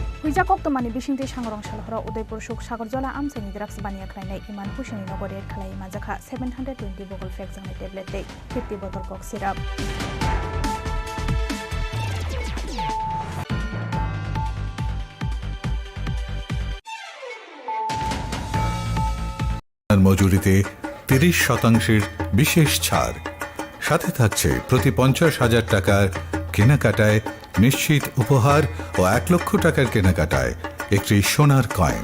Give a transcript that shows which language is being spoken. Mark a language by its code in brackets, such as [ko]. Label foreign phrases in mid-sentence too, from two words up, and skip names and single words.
[trp] Bijak Oktomani Bishingti Shangrong Shalhora Udaipur Shuk Sagarjala Amsani Drugs Bania Krainai Iman Hushini Nogori Khalai Majaka 720 Bogol Fexangai Tablet 50 [en] bottle cough syrup. [bn] মজুরিতে 30% বিশেষ ছাড়, সাথে থাকছে প্রতি 50,000 টাকার কেনাকাটায় নিশ্চিত উপহার ও 1 লক্ষ টাকার কেনাকাটায় একটি সোনার কয়েন।